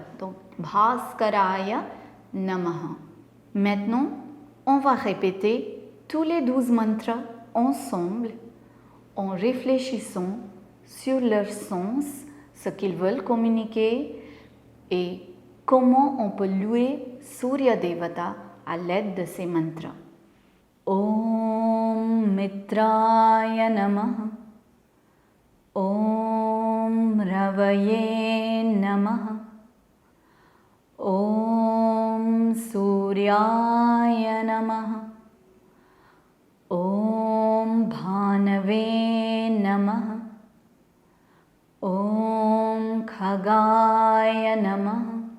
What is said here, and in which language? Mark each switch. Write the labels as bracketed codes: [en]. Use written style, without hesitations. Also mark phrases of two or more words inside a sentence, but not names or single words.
[fr] Donc [sa] Bhaskaraya Namaha. [fr] Maintenant, on va répéter tous les 12 mantras ensemble en réfléchissant sur leur sens, ce qu'ils veulent communiquer et comment on peut louer Surya Devata à l'aide de ces mantras. [sa] Om Mitraya Namaha, Om Ravaye Namaha, Om Suryaya Namaha, Om Bhanave Namaha, Om Khagaya Namaha,